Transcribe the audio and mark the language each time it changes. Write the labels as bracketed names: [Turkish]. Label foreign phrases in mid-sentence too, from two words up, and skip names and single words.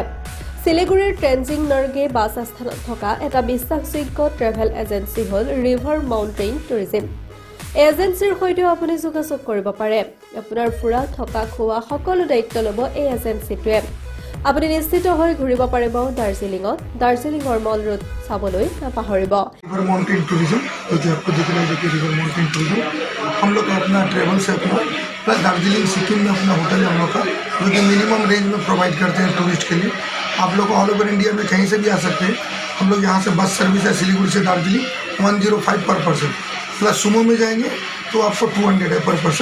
[Assamese] শিলিগুৰিৰ ট্ৰেনজিং নৰ্গে বাছ আস্থানত থকা এটা বিশ্বাসযোগ্য [English] travel agency [Assamese] হ'ল ৰিভাৰ মাউণ্টেইন টুৰিজিম। এজেঞ্চিৰ সৈতেও আপুনি যোগাযোগ কৰিব পাৰে। আপোনাৰ ফুৰা, থকা, খোৱা সকলো দায়িত্ব ল'ব এই এজেঞ্চিটোৱে। আপুনি নিশ্চিত হৈ ঘূৰিব পাৰিব দাৰ্জিলিঙত। দাৰ্জিলিঙৰ মল ৰোড চাবলৈ নাপাহৰিব। [Hindi] रिवर माउंटेन टूरिज्म जो आपको दिख रहा है, देखिए रिवर माउंटेन टूरिज्म हम लोग का अपना ट्रेवल से अपना प्लस दार्जिलिंग सिक्किम में अपना होटल है हम लोग का, जो कि [English] minimum range [Hindi] में प्रोवाइड करते हैं टूरिस्ट के लिए। आप लोग [English] all over India [Hindi] में कहीं से भी आ सकते हैं। हम लोग यहाँ से [English] bus service [Hindi] है सिलीगुड़ी से दार्जिलिंग 105 [English] per person, [Hindi] प्लस सुमो में जाएंगे तो आपको 200 है [English] per person.